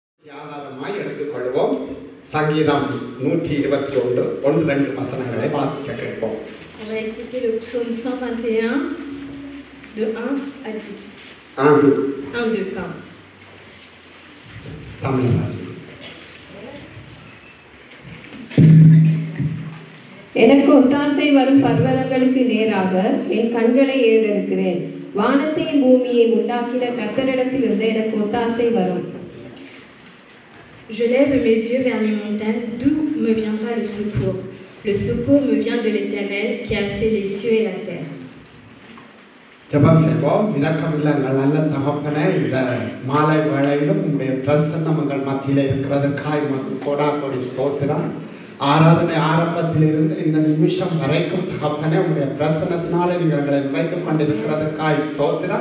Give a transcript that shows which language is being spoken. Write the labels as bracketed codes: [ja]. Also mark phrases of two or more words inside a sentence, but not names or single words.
[ta] ஆதாரமாய் எடுத்துக்கொள்வோம். சங்கீதம் 121 1-2 வசனங்களை வாசிக்க கேட்போம். [fr] On va écouter le psaume 121 de 1 à 10. 1-2, pardon. [ta] தமிழ் வாசி. எனக்கு ஒத்தாசை வரும் பர்வதங்களுக்கு நேராக என் கண்களை ஏறெடுக்கிறேன். வானத்தையும் பூமியையும் உண்டாக்கின கர்த்தரிடத்திலிருந்து எனக்கு ஒத்தாசை வரும். [fr] Je lève mes yeux vers les montagnes, d'où me viendra le secours? Le secours me vient de l'Éternel qui a fait les cieux et la terre. [ta] ஜெபம் செய்வோம். இரக்கமுள்ள எங்கள் நல்ல தகப்பனே, இந்த மாலை வேளையிலும் உங்களுடைய பிரசன்னம் எங்கள் மத்தியில் இருக்கிறதற்காய் கோடாகோடி ஸ்தோத்திரம். ஆராதனை ஆரம்பத்திலிருந்து இந்த நிமிஷம் வரைக்கும் தகப்பனே உங்களுடைய பிரசன்னத்தினாலே நீங்கள் எங்களை வைத்துக் கொண்டிருக்கிறதற்காய் ஸ்தோத்திரம்.